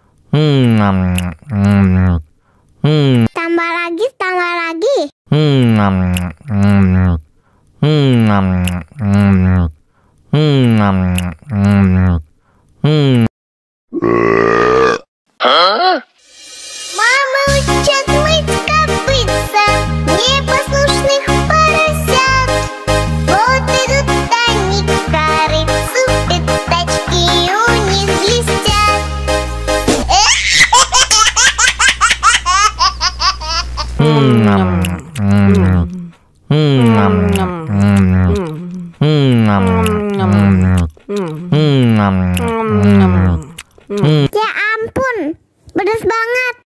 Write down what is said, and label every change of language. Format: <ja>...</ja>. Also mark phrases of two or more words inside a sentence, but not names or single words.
<id>Tambah lagi, tambah lagi.</id> <ru>Мама учит мыть копытца непослушных поросят. Вот идут они к корыцу, пятачки у них блестят.</ru> <id>Ya ampun, pedas banget.</id>